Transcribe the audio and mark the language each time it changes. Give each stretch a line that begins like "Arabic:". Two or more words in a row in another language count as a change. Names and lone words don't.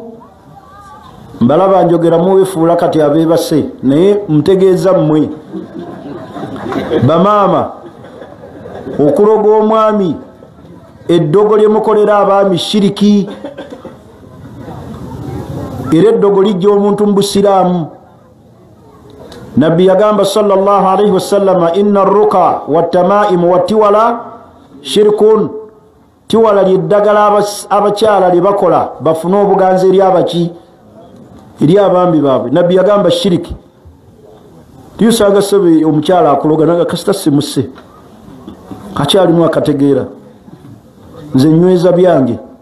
Ganda: Mbalaba njogera muwefuula kati abeebase, naye mtegeeza mmwe bamaama, okuloga omwami, eddogo lyemukolera abaami shiriki. Era eddogo lijja omuntu mu busiraamu. Nabbi yagamba
Arabic: صلى الله عليه وسلم إن الرقى والتمائم والتولة شرك.
Ganda: Tiwala lyeddagala abakyala lye bakola bafune obuganza eri abaki? Eri abambi baabwe. Nabbi yagamba shiriki. Tuyusanga sebe omukyala akuloga naga kasita simuse, akyalimu akategeera, nze nyweza byange.